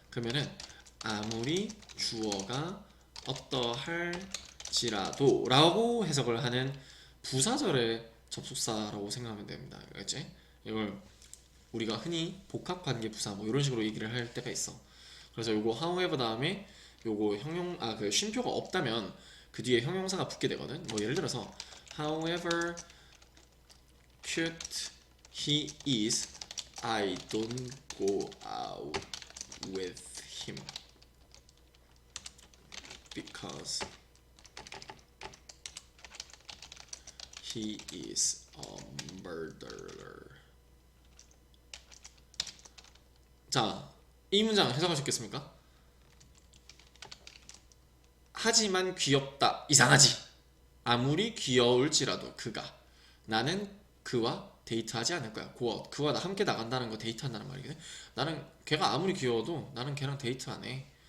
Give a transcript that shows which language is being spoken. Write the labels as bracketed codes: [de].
[ko] 그러면은 아무리 주어가 어떠할지라도 라고 해석을 하는 부사절의 접속사라고 생각하면 됩니다. 알겠지? 이걸 우리가 흔히 복합관계 부사 뭐 이런 식으로 얘기를 할 때가 있어. 그래서 요거 however 다음에 요거 그 쉼표가 없다면 그 뒤에 형용사가 붙게 되거든. [en] 뭐 예를 들어서 however cute he is, I don't go out with him because he is a murderer. [ko] 자, 이 문장 해석하셨겠습니까? 하지만 귀엽다. 이상하지. 아무리 귀여울지라도 그가, 나는 그와 데이트하지 않을 거야. 그와 나 함께 나간다는 거 데이트한다는 말이거든. 나는 걔가 아무리 귀여워도 나는 걔랑 데이트 안 해.